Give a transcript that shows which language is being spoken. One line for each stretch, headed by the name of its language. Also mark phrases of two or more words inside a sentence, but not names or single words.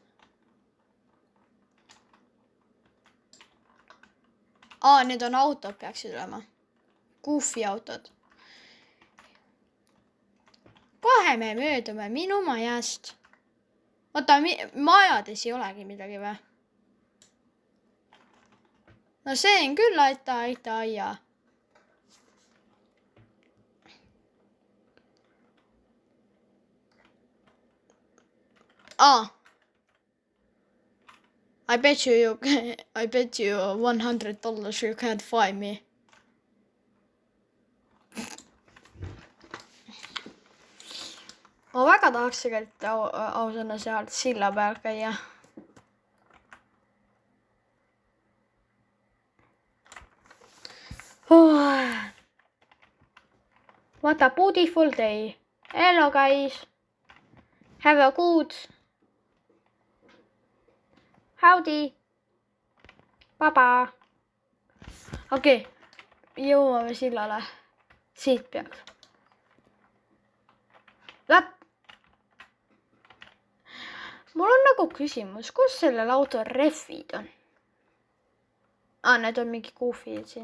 Estonian: Need on autod peaksid olema. Goofy autod. Kohe me möödume minu majast. Oota, majades ei olegi midagi või? No see on küll aia.
English: I bet you $100 you can't find me.
Estonian: Ma väga tahaks tegelikult ausõna seal silla peal käia.
English: What a beautiful day. Hello guys. Have a good. Howdy. Baba.
Estonian: Okei. Jõuame sillale. Siit peaks. Mul on nagu küsimus, kus sellel autol rehvid on? Need on mingi goofid siin.